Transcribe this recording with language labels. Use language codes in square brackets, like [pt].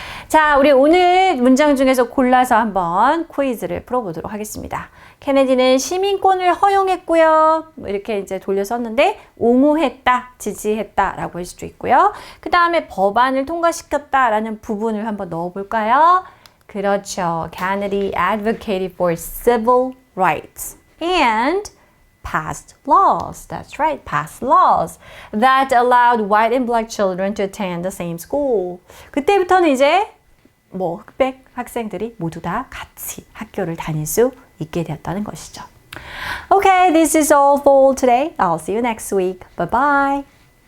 [ko] 자, 우리 오늘 문장 중에서 골라서 한번 퀴즈를 풀어보도록 하겠습니다. 케네디는 시민권을 허용했고요. 이렇게 이제 돌려 썼는데 옹호했다, 지지했다라고 할 수도 있고요. 그 다음에 법안을 통과시켰다라는 부분을 한번 넣어볼까요? 그렇죠. [en] Kennedy advocated for civil rights and passed laws. That's right, passed laws that allowed white and black children to attend the same school. [ko] 그때부터는 이제 뭐 흑백 학생들이 모두 다 같이 학교를 다닐 수 있게 되었다는 것이죠. [en] Okay, this is all for today. I'll see you next week. Bye bye.